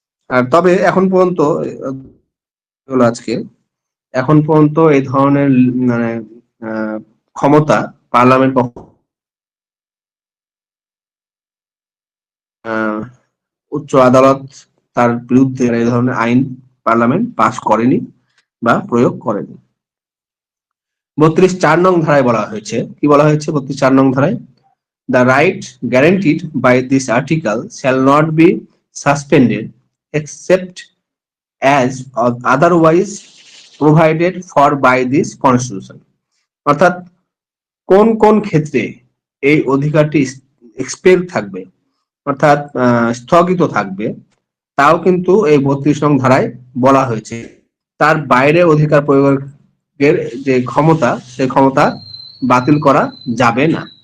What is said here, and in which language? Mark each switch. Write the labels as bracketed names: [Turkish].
[Bangla] আর তবে এখন পর্যন্ত আজকে এখন পর্যন্ত এই ধরনের মানে ক্ষমতা পার্লামেন্ট উচ্চ আদালত তার বিরুদ্ধে এই ধরনের আইন পার্লামেন্ট পাস করেনি বা প্রয়োগ করেনি। 32(4) নং ধারায় বলা হয়েছে, কি বলা হয়েছে 32(4) নং ধারায়? [English] The right guaranteed by this article shall not be suspended except as otherwise provided for by this constitution। [Bangla] অর্থাৎ কোন কোন ক্ষেত্রে এই অধিকারটি এক্সপেক্ট থাকবে, অর্থাৎ স্থগিত থাকবে, তাও কিন্তু এই 32 নং ধারায় বলা হয়েছে। তার বাইরে অধিকার প্রয়োগের যে ক্ষমতা, সেই ক্ষমতা বাতিল করা যাবে না।